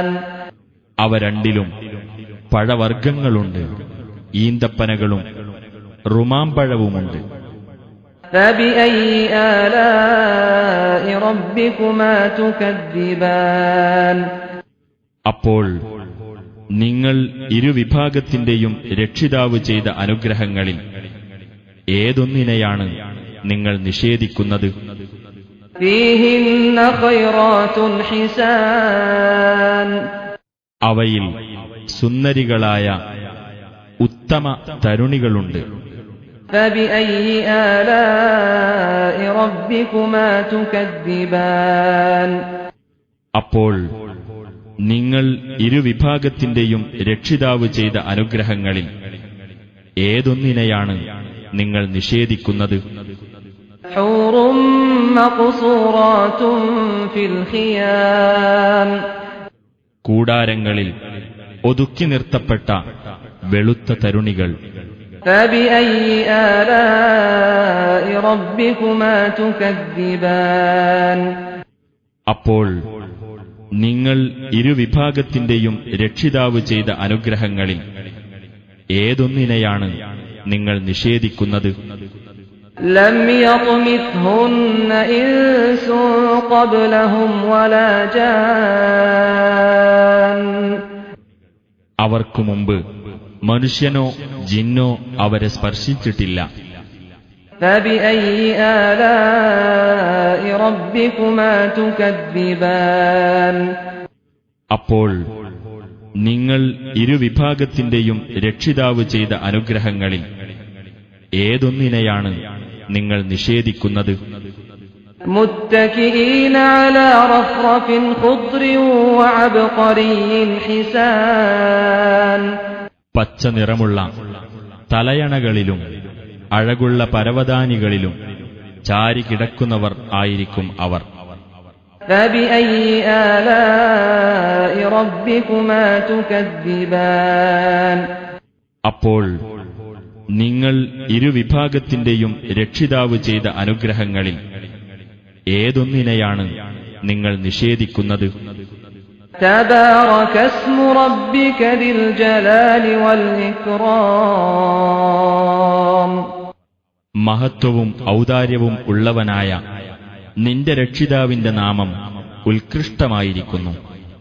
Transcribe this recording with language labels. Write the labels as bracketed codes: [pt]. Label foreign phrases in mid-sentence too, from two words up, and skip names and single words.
[ml] അവ രണ്ടിലും പഴവർഗ്ഗങ്ങളുണ്ട്, ഈന്തപ്പനകളും റുമാമ്പഴവുമുണ്ട്. [ar] فبأي آلاء ربكما تكذبان [ml] അപ്പോൾ നിങ്ങൾ ഇരുവിഭാഗത്തിന്റെയും രക്ഷിതാവ് ചെയ്ത അനുഗ്രഹങ്ങളിൽ ഏതൊന്നിനെയാണ് നിങ്ങൾ നിഷേധിക്കുന്നത്? [ar] فيهن خيرات حسان [ml] അവയിൽ സുന്ദരികളായ ഉത്തമ തരുണികളുണ്ട്. [ar] فبأي آلاء ربكما تكذبان [ml] അപ്പോൾ നിങ്ങൾ ഇരുവിഭാഗത്തിന്റെയും രക്ഷിതാവ് ചെയ്ത അനുഗ്രഹങ്ങളിൽ ഏതൊന്നിനെയാണ് നിങ്ങൾ നിഷേധിക്കുന്നത്? [ar] حور مقصورات في الخيام [ml] കൂടാരങ്ങളിൽ ഒതുക്കി നിർത്തപ്പെട്ട വെളുത്ത തരുണികൾ. [ar] فبأي آلاء ربكما تكذبان [ml] അപ്പോൾ നിങ്ങൾ ഇരുവിഭാഗത്തിന്റെയും രക്ഷിതാവ് ചെയ്ത അനുഗ്രഹങ്ങളിൽ ഏതൊന്നിനെയാണ് നിങ്ങൾ നിഷേധിക്കുന്നത്? [ar] لم يطمثهن إنس قبلهم ولا جان [ml] അവർക്കു മുമ്പ് മനുഷ്യനോ ജിന്നോ അവരെ സ്പർശിച്ചിട്ടില്ല. [ar] فبأي آلاء ربكما تكذبان [ml] അപ്പോൾ നിങ്ങൾ ഇരുവിഭാഗത്തിന്റെയും രക്ഷിതാവ് ചെയ്ത അനുഗ്രഹങ്ങളിൽ ഏതൊന്നിനെയാണ് നിങ്ങൾ നിഷേധിക്കുന്നത്? [ar] متكئين على رفرف خضر وعبقري حسان [ml] പച്ച നിറമുള്ള തലയണകളിലും അഴകുള്ള പരവതാനികളിലും ചാരി കിടക്കുന്നവർ ആയിരിക്കും അവർ. [ar] فبأي آلاء ربكما تكذبان [ml] അപ്പോൾ നിങ്ങൾ ഇരുവിഭാഗത്തിന്റെയും രക്ഷിതാവ് ചെയ്ത അനുഗ്രഹങ്ങളിൽ ഏതൊന്നിനെയാണ് നിങ്ങൾ നിഷേധിക്കുന്നത്? [ar] تبارك اسم ربك ذي الجلال والإكرام [ml] മഹത്വവും ഔദാര്യവും ഉള്ളവനായ നിന്റെ രക്ഷിതാവിന്റെ നാമം ഉത്കൃഷ്ടമായിരിക്കുന്നു.